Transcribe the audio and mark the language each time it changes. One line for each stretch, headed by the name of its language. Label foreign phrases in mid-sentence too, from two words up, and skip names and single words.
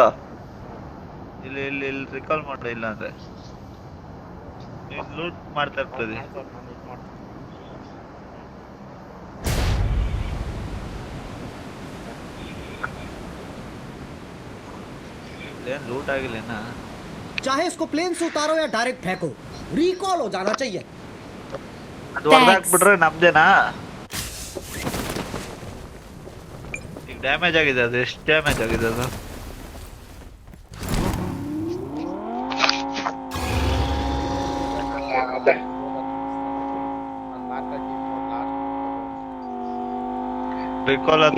Kannada: ಇಲ್ಲಿ ರಿಕಾಲ್ ಮಾಡು. ಇಲ್ಲಾಂದ್ರೆ ಲೂಟ್ ಮಾಡ್ತಾ ಇರ್ತದೆ. ಏನ್ ಲೂಟ್ ಆಗಿಲ್ಲ.
Hindi: चाहे इसको प्लेन से उतारो या डायरेक्ट फेंको, रिकॉल हो जाना चाहिए.
Kannada: ಅದು ಹೊಡೆದಾಕ್ಬಿಟ್ರೆ ನಮ್ದೇನಾ? ಈಗ ಡ್ಯಾಮೇಜ್ ಆಗಿದೆ. ಅದು ಎಷ್ಟು ಡ್ಯಾಮೇಜ್ ಆಗಿದೆ ಅದು? ರಿಕಾಲ್ ಅಲ್ಲ,